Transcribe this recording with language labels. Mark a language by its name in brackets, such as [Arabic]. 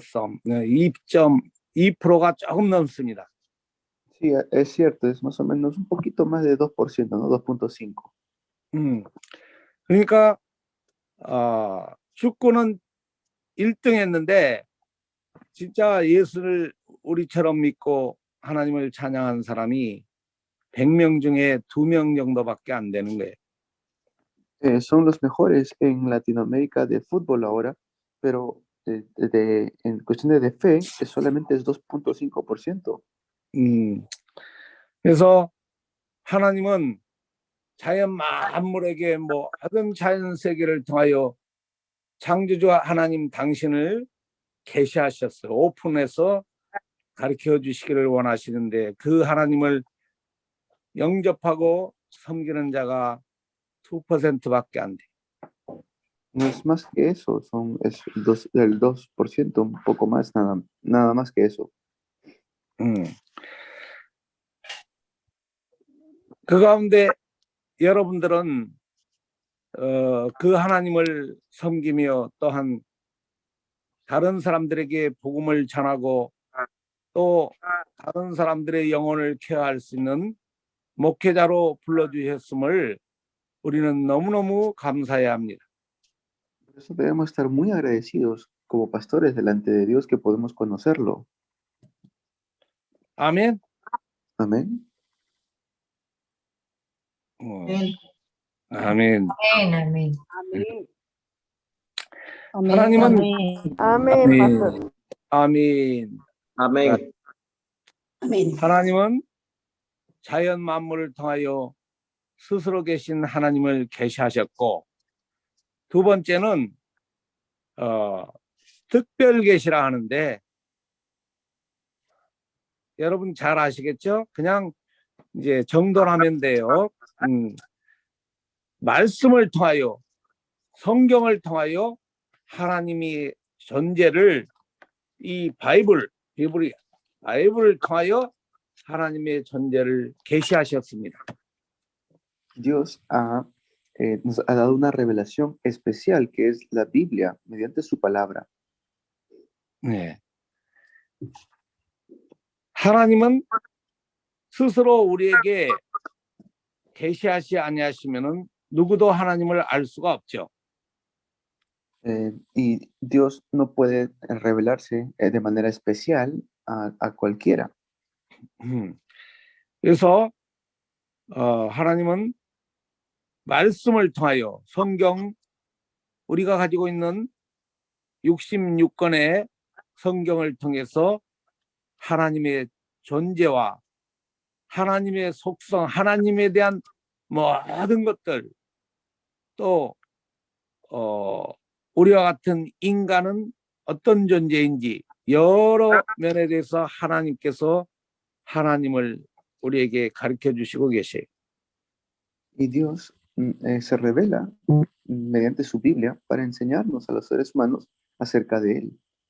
[Korean] some 2.2%가 조금 넘습니다. [Spanish] Sí, es cierto, es más o menos un poquito más de 2%, ¿no? 2.5. [Korean] 그러니까 축구는 1등 했는데 진짜 예수를 우리처럼 믿고 하나님을 찬양한 사람이 100명 중에 2명 정도밖에 안 되는 거예요. [Spanish] Son los mejores en Latinoamérica de fútbol ahora, pero en cuestiones de fe solamente es 2.5%. [Korean] 그래서 하나님은 자연 만물에게 모든 자연 세계를 통하여 창조주 하나님 당신을 계시하셨어요. 오픈해서 가르쳐 주시기를 원하시는데 그 하나님을 영접하고 섬기는 자가 2%밖에 안 돼. [Spanish] No es más que eso, el 2%, un poco más, nada más que eso. [Korean] 그 가운데 여러분들은 그 하나님을 섬기며 또한 다른 사람들에게 복음을 전하고 또 다른 사람들의 영혼을 케어할 수 있는 목회자로 불러주셨음을 우리는 너무너무 감사해야 합니다. [Spanish] Por eso debemos estar muy agradecidos como pastores delante de Dios que podemos conocerlo. [Korean] 아멘. [Spanish] Amén. [Korean] 아멘. [Spanish] Amén. [Korean] 하나님은 [Spanish] Amén. [Korean] 아멘. [Spanish] Amén. Amén. [Korean] 하나님은 자연 만물을 통하여 스스로 계신 하나님을 계시하셨고 두 번째는 특별 계시라 하는데 여러분 잘 아시겠죠? 그냥 이제 정돈하면 돼요. 말씀을 통하여 성경을 통하여 하나님이 존재를 이 바이블을 통하여 하나님의 존재를 계시하셨습니다. [Spanish] Dios nos ha dado una revelación especial que es la Biblia mediante su palabra. [Korean] 네. 하나님은 스스로 우리에게 계시하지 아니하시면은 누구도 하나님을 알 수가 없죠. [Spanish] Y Dios no puede revelarse de manera especial a cualquiera. [Korean] 그래서 하나님은 말씀을 통하여 성경 우리가 가지고 있는 66권의 성경을 통해서 하나님의 존재와 하나님의 속성, 하나님에 대한 모든 것들 또 우리와 같은 인간은 어떤 존재인지 여러 면에 대해서 하나님께서 하나님을 우리에게 가르쳐 주시고 계세요. [Spanish] Y Dios se revela mediante su Biblia para enseñarnos a los seres humanos acerca de Él.